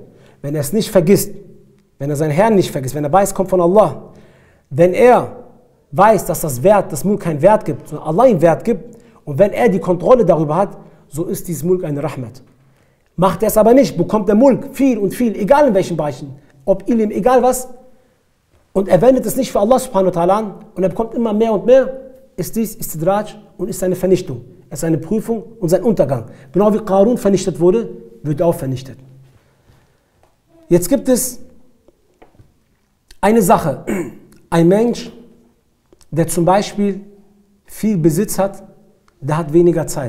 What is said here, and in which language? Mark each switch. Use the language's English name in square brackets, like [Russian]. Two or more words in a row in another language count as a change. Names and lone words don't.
[German] Wenn er es nicht vergisst, wenn er seinen Herrn nicht vergisst, wenn er weiß, kommt von Allah, wenn er weiß, dass das Mulk keinen Wert gibt, sondern Allah ihm Wert gibt, und wenn er die Kontrolle darüber hat, so ist dieses Mulk eine Rahmat. Macht er es aber nicht, bekommt der Mulk viel und viel, egal in welchen Bereichen, ob Ilm, egal was, und er wendet es nicht für Allah [Arabic] سبحانه وتعالى [German] an und er bekommt immer mehr und mehr, ist dies Istidraj und ist seine Vernichtung. Es ist eine Prüfung und sein Untergang. Genau wie Qarun vernichtet wurde, wird er auch vernichtet. Jetzt gibt es eine Sache. Ein Mensch, der zum Beispiel viel Besitz hat, der hat weniger Zeit.